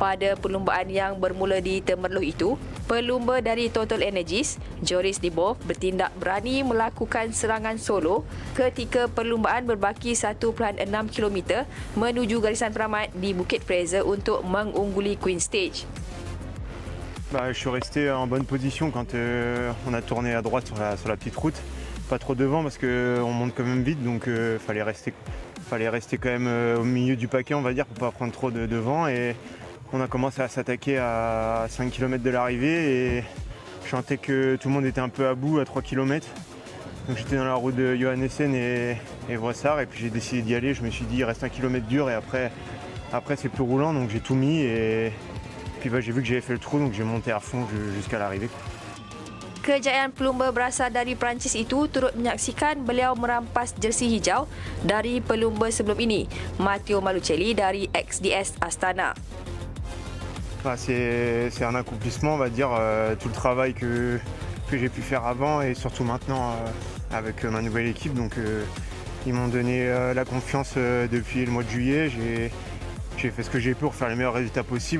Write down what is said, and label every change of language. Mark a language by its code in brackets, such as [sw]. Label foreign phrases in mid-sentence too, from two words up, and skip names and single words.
[ms] Pada perlumbaan yang bermula di Temerloh itu, pelumba dari Total Energies, Joris Dibov bertindak berani melakukan serangan solo ketika perlumbaan berbaki 1.6 km menuju garisan peramat di Bukit Fraser untuk mengungguli [en] Queen Stage. [fr] Je suis resté en bonne position quand on a tourné à droite sur la petite route. Pas trop devant parce qu'on monte quand même vite, donc fallait rester quand même au milieu du paquet, on va dire, pour pas prendre trop de vent. Et on a commencé à s'attaquer à 5 km de l'arrivée et je sentais que tout le monde était un peu à bout à 3 km. Donc j'étais dans la route de Johannessen et Vressard et puis j'ai décidé d'y aller. Je me suis dit il reste 1 km dur et après c'est plus roulant, donc j'ai tout mis et puis j'ai vu que j'avais fait le trou, donc j'ai monté à fond jusqu'à l'arrivée. [ms] Kejayaan pelumba berasal dari Perancis itu turut menyaksikan beliau merampas jersey hijau dari pelumba sebelum ini, Matteo Malucelli dari XDS Astana. [fr] C'est un accomplissement, on va dire, tout le travail que j'ai pu faire avant et surtout maintenant avec ma nouvelle équipe. Donc ils m'ont donné la confiance depuis le mois de juillet. J'ai fait ce que j'ai pu pour faire les meilleurs résultats possibles.